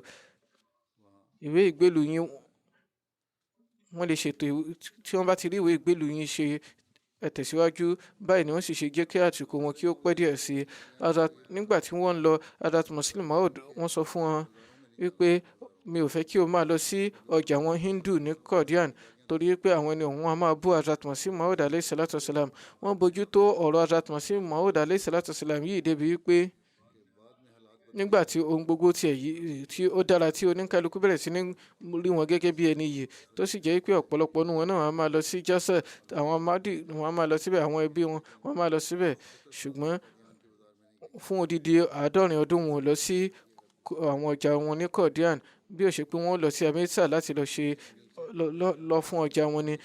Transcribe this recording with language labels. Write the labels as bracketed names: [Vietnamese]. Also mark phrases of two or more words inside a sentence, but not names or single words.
[Yoruba] Ìwé ìgbélú yín, wọ́n lè ṣètò tí wọ́n bá ti rí ìwé ìgbélú yín ṣe, ẹ tẹ̀síwájú. Báyìí ni wọ́n sì ṣe jẹ́ kí àsìkò wọn kí ó pẹ́ díẹ̀ sí i. Nígbà tí wọ́n ń lọ, Hazrat Muslim Maud wọ́n sọ fún wọn wípé mi ò fẹ́ kí o máa lọ sí ọjà àwọn Hindu ní Qadian, torí pé àwọn ẹni ọ̀hún a máa bú Hazrat Masih Maud [Arabic] عليه الصلاة والسلام. [Yoruba] Wọ́n bójútó ọ̀rọ̀ Hazrat Masih Maud [Arabic] عليه الصلاة والسلام [Yoruba] yìí débi wípé nígbà tí ohun gbogbo tí ó dára tí oníkálukú bẹ̀rẹ̀ sí ní rí wọn gẹ́gẹ́ bí ẹni yìí, tó sì jẹ́ pé ọ̀pọ̀lọpọ̀ nínú wọn náà wọ́n máa lọ sí Jasa, àwọn Ahmadi wọ́n máa lọ síbẹ̀, àwọn ẹbí wọn máa lọ síbẹ̀. Ṣùgbọ́n fún odidi 70 ọdún wọn ò lọ sí àwọn ọjà wọn ní Qadian, bí ó ṣe pé wọ́n lọ sí Amritsar láti lọ fún ọjà wọn ni.